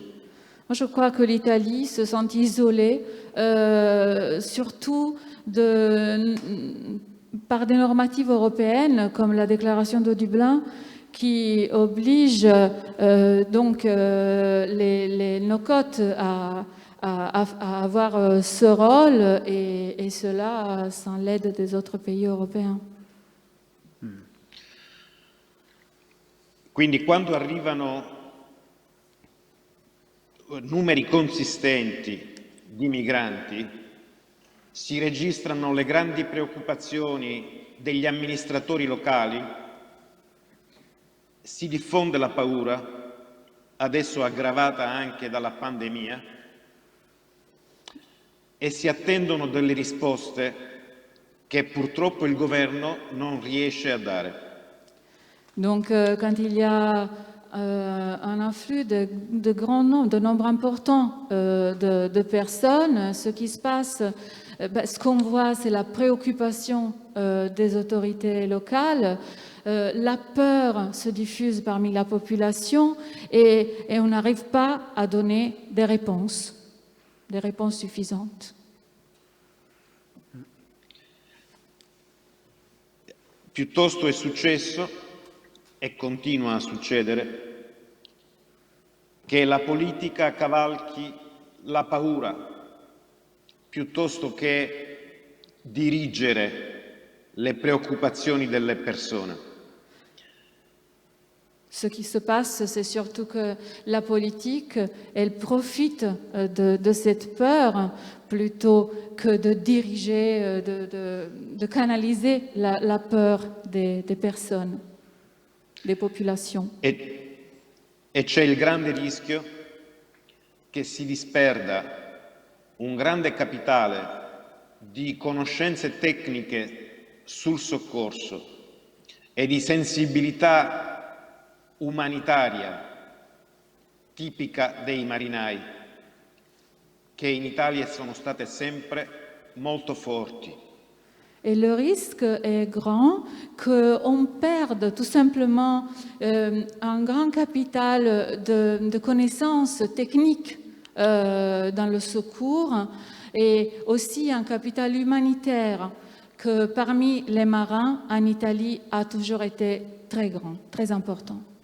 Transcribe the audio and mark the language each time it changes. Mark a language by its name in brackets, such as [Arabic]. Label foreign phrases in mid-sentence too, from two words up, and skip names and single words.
[French] Moi, je crois que l'Italie se sent isolée, surtout par des normatives européennes comme la déclaration de Dublin, qui oblige donc nos côtes à avoir ce rôle et cela sans l'aide des autres pays européens. [Italian] Quindi quando arrivano numeri consistenti di migranti, si registrano le grandi preoccupazioni degli amministratori locali, si diffonde la paura, adesso aggravata anche dalla pandemia, e si attendono delle risposte che purtroppo il governo non riesce a dare. [French] Donc, quand il y a un afflux de grand nombre, de nombre important de personnes, ce qui se passe, ce qu'on voit, c'est la préoccupation des autorités locales. La peur se diffuse parmi la population et on n'arrive pas à donner des réponses suffisantes. [Italian] Piuttosto è successo, e continua a succedere, che la politica cavalchi la paura piuttosto che dirigere le preoccupazioni delle persone. [French] Ce qui se passe, c'est surtout que la politique, elle profite de cette peur plutôt que de diriger, de canaliser la peur des personnes, des populations. [Italian] E c'è il grande rischio che si disperda un grande capitale di conoscenze tecniche sul soccorso e di sensibilità umanitaria tipica dei marinai, che in Italia sono state sempre molto forti. [French] Et le risque est grand qu'on perde tout simplement un grand capital de connaissances techniques dans le secours et aussi un capital humanitaire que parmi les marins en Italie a toujours été très grand, très important.